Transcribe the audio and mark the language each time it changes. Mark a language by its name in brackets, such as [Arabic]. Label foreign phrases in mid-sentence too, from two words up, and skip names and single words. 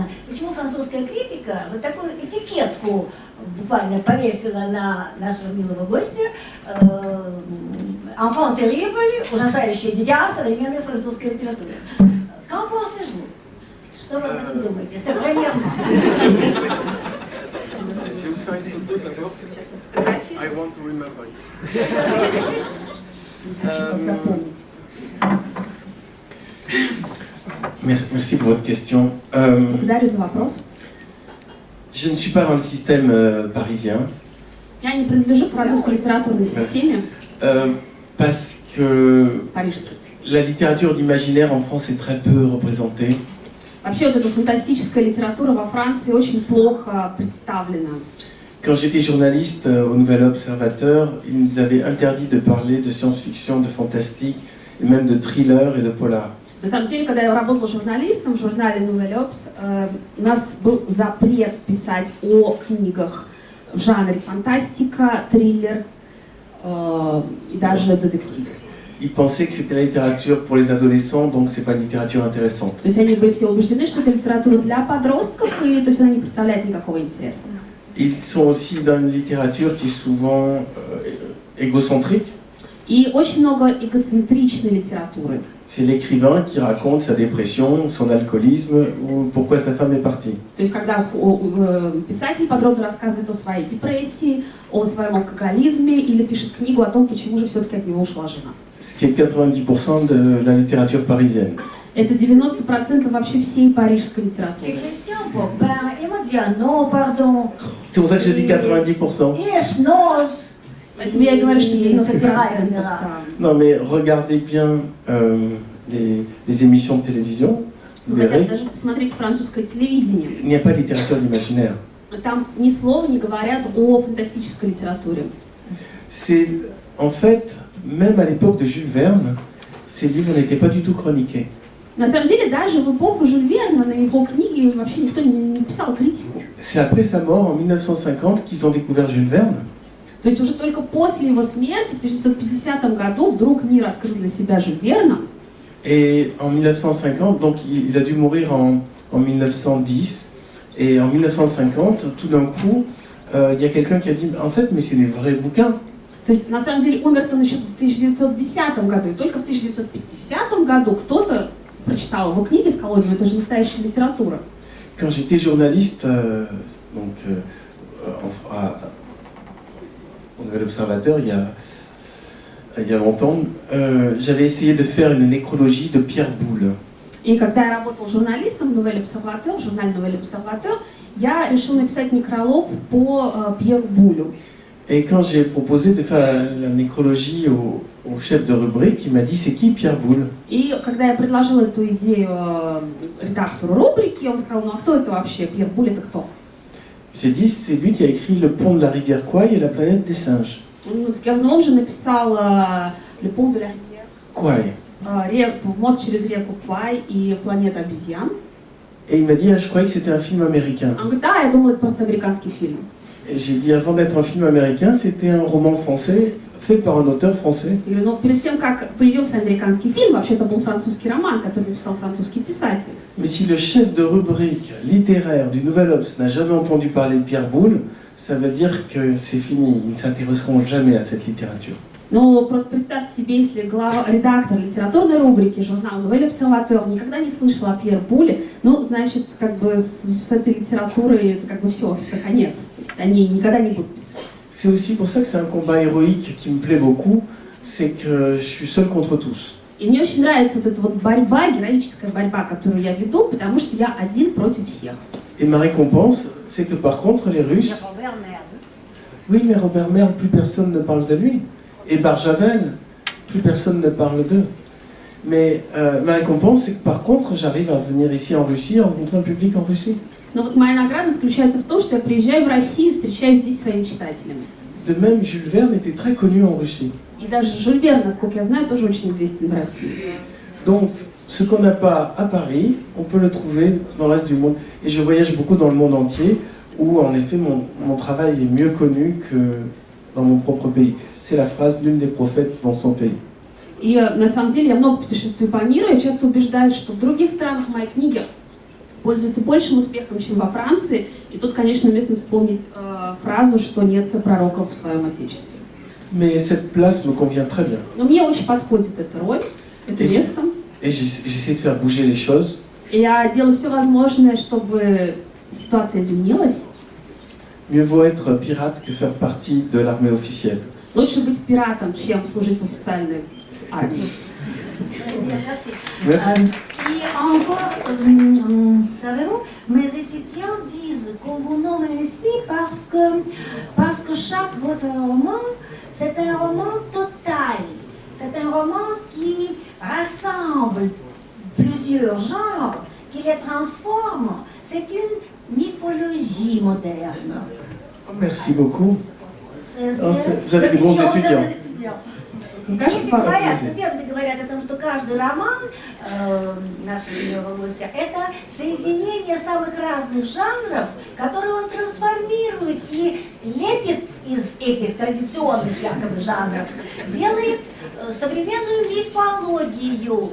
[Russian] Почему французская критика вот такую этикетку буквально повесила на нашего милого гостя, [French] enfant terrible, [Russian] ужасающее дитя современной французской литературы. [French] Qu'en pensez-vous? [Russian] Что вы об этом думаете? Современно. [French] Je vais vous faire une photo d'abord. [English] I want to remember. [French] Merci pour votre question. [Russian] Благодарю за вопрос. [French] Je ne suis pas dans le système parisien. [Russian] Я не принадлежу к французской литературной системе. [French] Parce que [Russian] Парижской. [French] la littérature d'imaginaire en France est très peu représentée. [Russian] Вообще вот эта фантастическая литература во Франции очень плохо представлена. [French] Quand j'étais journaliste au Nouvel Observateur, ils nous avaient interdit de parler de science-fiction, de fantastique, et même de thriller et de polar. [Russian] На самом деле, когда я работала журналистом в журнале Nouvel Obs, у нас был запрет писать о книгах в жанре фантастика, триллер и даже детектив. [French] Ils pensaient que c'était la littérature pour les adolescents, donc c'est pas une littérature intéressante. [Russian] То есть они были все убеждены, что это литература для подростков, и то есть она не представляет никакого интереса. [French] Ils sont aussi dans une littérature qui est souvent égocentrique. [Russian] И очень много эгоцентричной литературы. [French] C'est l'écrivain qui raconte sa dépression, son alcoolisme ou pourquoi sa femme est partie. [Russian] То есть когда писатель подробно рассказывает о своей депрессии, о своем алкоголизме или пишет книгу о том, почему же все-таки от него ушла жена. [French] Ce qui est 90% de la littérature parisienne. [Russian] Это 90% вообще всей парижской литературы. [French] C'est pour ça que j'ai dit 90%. [Russian] Поэтому я и говорю, что 90%. [French] Non, mais regardez bien les émissions de télévision, vous verrez, [Russian] Даже посмотрите французское телевидение. [French] il n'y a pas de littérature d'imaginaire. [Russian] Там ни слова не говорят о фантастической литературе. [French] C'est, en fait, même à l'époque de Jules Verne, ces livres n'étaient pas du tout chroniqués. [Russian] На самом деле, даже в эпоху Жюль Верна на его книги вообще никто не писал критику. [French] C'est après sa mort, en 1950, qu'ils ont découvert Jules Verne. [Russian] То есть уже только после его смерти, в 1950 году, вдруг мир открыл для себя Жюль Верна. [French] Et en 1950, donc il a dû mourir en 1910, et en 1950, tout d'un coup, il y a quelqu'un qui a dit, en fait, mais c'est des vrais bouquins. [Russian] То есть, на самом деле, умер-то он еще в 1910 году, и только в 1950 году кто-то прочитал его книги и сказал, ну это же настоящая литература. [French] Quand j'étais journaliste, au Nouvel Observateur, il y a longtemps, j'avais essayé de faire une nécrologie de Pierre Boulle. [Russian] И когда я работал журналистом в Nouvel Observateur, в журнале Nouvel Observateur, я решил написать некролог по Пьеру Булю. [French] Et quand j'ai proposé de faire la nécrologie au chef de rubrique, il m'a dit c'est qui Pierre Boulle? [Russian] И когда я предложила эту идею редактору рубрики, он сказал, ну а кто это вообще? Пьер Буль это кто? [French] J'ai dit c'est lui qui a écrit Le pont de la rivière Kwai et la planète des singes. [Russian] Он сказал, ну он же написал Le pont de la rivière Kwai. Мост через реку Квай и Планета обезьян. [French] Et il m'a dit, ah, je croyais que c'était un film américain. [Russian] Он говорит, да, я думала, это просто американский фильм. [French] Et j'ai dit, avant d'être un film américain, c'était un roman français fait par un auteur français. [Russian] Я говорю, ну перед тем, как появился американский фильм, вообще это был французский роман, который написал французский писатель. [French] Mais si le chef de rubrique littéraire du Nouvel Obs n'a jamais entendu parler de Pierre Boulle, ça veut dire que c'est fini, ils ne s'intéresseront jamais à cette littérature. [Russian] Ну, просто представьте себе, если редактор литературной рубрики журнала Nouvel Observateur никогда не слышал о Пьер Буле, ну, значит, как бы с этой литературой это как бы все, это конец. То есть они никогда не будут писать. [French] C'est aussi pour ça que c'est un combat héroïque qui me plaît beaucoup, c'est que je suis seul contre tous. [Russian] И мне очень нравится вот эта вот борьба, героическая борьба, которую я веду, потому что я один против всех. [French] Et ma récompense, c'est que par contre, les Russes... Oui, mais Robert Merle, plus personne ne parle de lui. Et Barjavel, plus personne ne parle d'eux. Mais ma récompense, c'est que par contre, j'arrive à venir ici en Russie, rencontrer un public en Russie. [Russian] Но вот моя награда заключается в том, что я приезжаю в Россию, встречаюсь здесь с своими читателями. [French] De même, Jules Verne était très connu en Russie. [Russian] И даже Жюль Верн, насколько я знаю, тоже очень известен в России. [French] Donc, ce qu'on n'a pas à Paris, on peut le trouver dans le reste du monde. Et je voyage beaucoup dans le monde entier, où en effet, mon travail est mieux connu que dans mon propre pays. C'est la phrase d'une des prophètes dans son pays. [Russian] И на самом деле я много путешествую по миру, и часто убеждаюсь, что в других странах мои книги пользуются большим успехом, чем во Франции. И тут, конечно, уместно вспомнить фразу, что нет пророков в своем отечестве. [French] Mais cette place me convient très bien. [Russian] Но мне очень подходит эта роль, это место. [French] Et j'essaie de faire bouger les choses. [Russian] И я делаю все возможное, чтобы ситуация изменилась. [French] Mieux vaut être pirate que faire partie de l'armée officielle. [Russian] Лучше быть пиратом, чем служить в официальной армии. [French] Merci. Et encore, savez-vous, mes étudiants disent qu'on vous nomme ainsi parce que chaque votre roman, c'est un roman total. C'est un roman qui rassemble plusieurs genres, qui les transforme. C'est une mythologie moderne. Merci beaucoup. C'est- Vous avez des bons c'est- étudiants. [Russian] Студенты говорят о том, что каждый роман нашего гостя – это соединение самых разных жанров, которые он трансформирует и лепит из этих традиционных якобы жанров, делает современную мифологию.